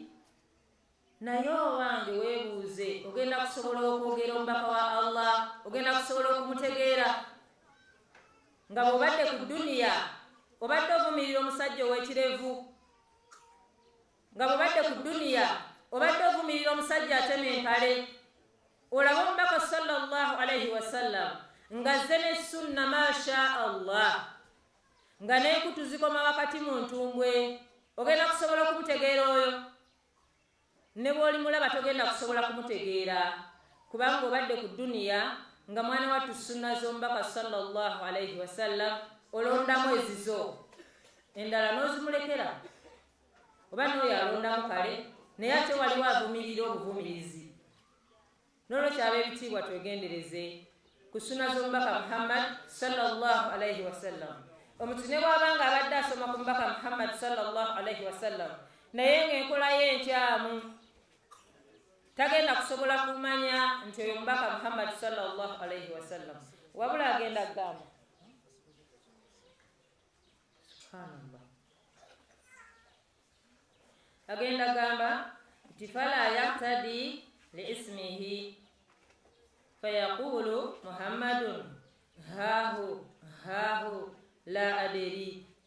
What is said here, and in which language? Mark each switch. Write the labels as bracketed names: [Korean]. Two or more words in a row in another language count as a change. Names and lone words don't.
[Ganda] Naye owange weebuuze, ogenda kusobola okwogera omubaka wa Allah, ogenda kusobola okumutegeera nga bw'obadde ku duniya obadde ovumirira omusajja ow'ekirevu, nga bw'obadde ku duniya obadde ovumirira omusajja atema empale. Olaba omubaka [Arabic] صلى الله عليه وسلم [Ganda] nga azze ne sunna [Arabic] ما شاء الله [Ganda] nga n'enkutu zikoma wakati mu ntumbwe, ogenda kusobola okumutegeera oyo. Ne bw'oli mulaba togenda kusobola kumutegeera kubanga obadde ku duniya nga mwana wattu sunna z'omubaka [Arabic] صلى الله عليه وسلم [Ganda] olondamu ezizo, endala n'ozimulekera oba n'oyo alondamu kale, naye ate waliwo avumirira obuvumirizi. N'olwekyo ab'ebitiibwa twegendereze ku sunna z'omubaka Muhammad [Arabic] صلى الله عليه وسلم. [Ganda] Omuntu ne bw'abanga abadde asoma ku mubaka Muhammad [Arabic] صلى الله عليه وسلم [Ganda] naye ng'enkola ye enkyamu, tagenda kusobola kumanya nti oyo mubaka Muhammad [Arabic] صلى الله عليه وسلم, [Ganda] wabula agenda gamba [Arabic] سبحان الله, [Ganda] agenda gamba nti [Arabic] فلا يهتدي لاسمه فيقول محمد هاه لا أدري.